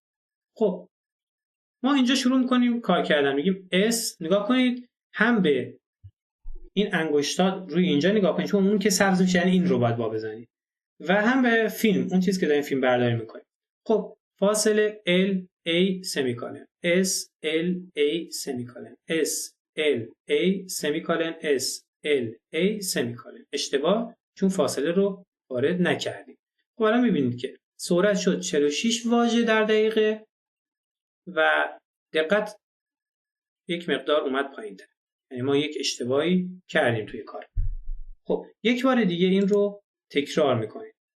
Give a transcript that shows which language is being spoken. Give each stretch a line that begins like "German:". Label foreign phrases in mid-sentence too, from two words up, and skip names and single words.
Persian: خب ما اینجا شروع میکنیم کار کردن. میگیم S، نگاه کنید هم به این انگشتات روی اینجا نگاه کنید چون اون که سبز میشه یعنی این رو باید با بزنید و هم به فیلم، اون چیزی که داریم فیلم برداری میکنیم. خب فاصله L A سمیکالن S L A سمیکالن S L A سمیکالن S L A سمیکالن. اشتباه چون فاصله رو وارد نکردیم. خب الان میبینید که سرعت شد 46 واژه در دقیقه و دقت یک مقدار اومد پایین‌تر. یعنی ما یک اشتباهی کردیم توی کار. خب یک بار دیگه این رو تکرار میکنیم.